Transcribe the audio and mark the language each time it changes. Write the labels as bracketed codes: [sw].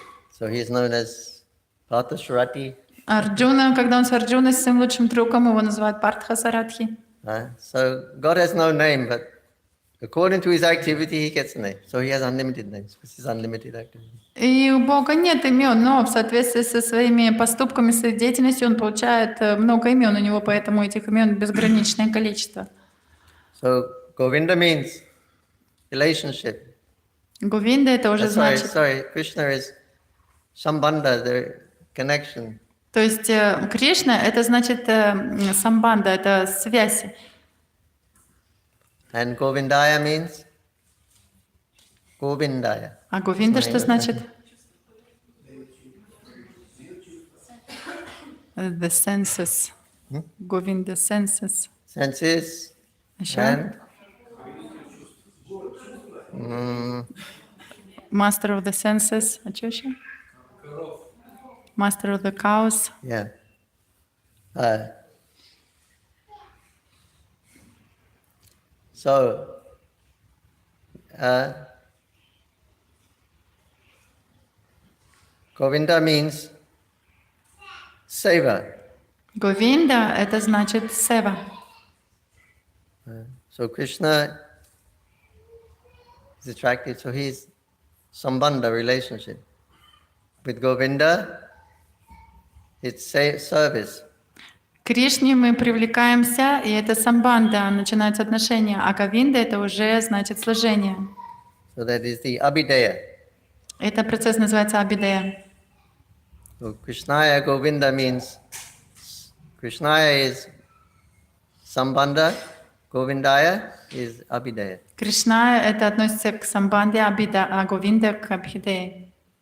[en] So he is known as Parthasarati. [ru] Арджуна, когда он с Арджуной, с своим лучшим другом, его называют Партха Саратхи. [en] So God has no name, but according to his activity, he gets a name. So he has unlimited names, because he's unlimited activity. [ru] И у Бога нет имен, но в соответствии со своими поступками, своей деятельностью он получает много имен. У него поэтому этих имен безграничное количество. [en] So Govinda means relationship. [ru] Говинда это уже значит. [en] Krishna is sambandha, the connection. [ru] То есть Кришна это значит самбанда, это связь. [en] And Govindaya means Govindaya. [ru] А Говинда что значит? [en] The senses. Govinda senses. Senses [ru] Еще? [en] and Master of the senses. [ru] А что еще? [en] Master of the cows. yeah. So Govinda means seva. [ru] Говинда — это значит сева. [en] So Krishna is attracted, so he's sambandha relationship. With Govinda, it's service. [ru] К Кришне мы привлекаемся, и это самбанда, начинаются отношения, а Говинда — это уже значит служение. [en] So that is the abhideya. [ru] Это процесс называется абидея. [en] So Krishnaya Govinda means Krishnaya is sambandha, Govindaya is abhideya. [ru] Кришна — это относится к самбанде, а Говинда — к абхидее.